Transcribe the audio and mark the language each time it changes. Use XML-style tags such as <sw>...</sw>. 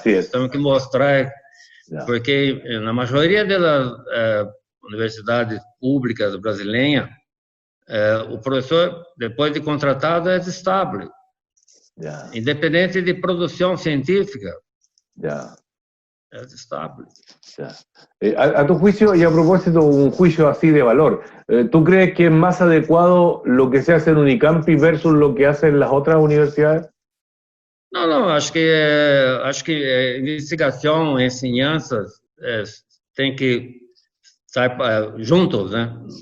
<pt>Temos que mostrar, porque na maioria das universidades públicas brasileiras, o professor, depois de contratado, é estável, independente de produção científica. É estável.</pt> <es>A tu juicio, y a propósito, un juicio así de valor, ¿tú crees que es más adecuado lo que se hace en Unicamp versus lo que hacen las otras universidades?</es> <pt>Não, acho que investigação, ensinanças tem que estar juntos, né?</pt>